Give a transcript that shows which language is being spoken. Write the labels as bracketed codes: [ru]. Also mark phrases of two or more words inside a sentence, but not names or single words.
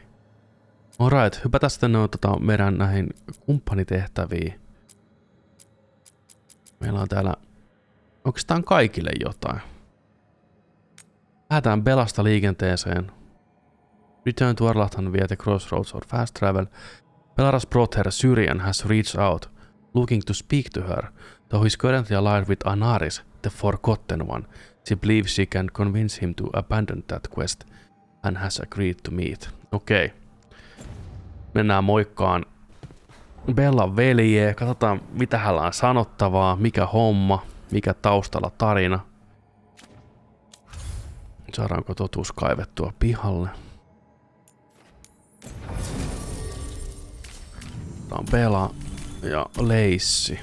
[fi] Alright, hypätään sitten meidän näihin kumppanitehtäviin. Meillä on täällä oikeastaan kaikille jotain. Lähdetään Bellasta liikenteeseen. [en] Return to Arlahtan via the crossroads or fast travel. Bella's brother Syrian has reached out, looking to speak to her, though he's currently allied with Anaris, the Forgotten One. She believes she can convince him to abandon that quest and has agreed to meet. [fi] Okei. Mennään moikkaan Bellan veljeä. Katsotaan mitä hänellä on sanottavaa, mikä homma, mikä taustalla tarina. Saadaanko totuus kaivettua pihalle? Tää on Bella ja Leissi.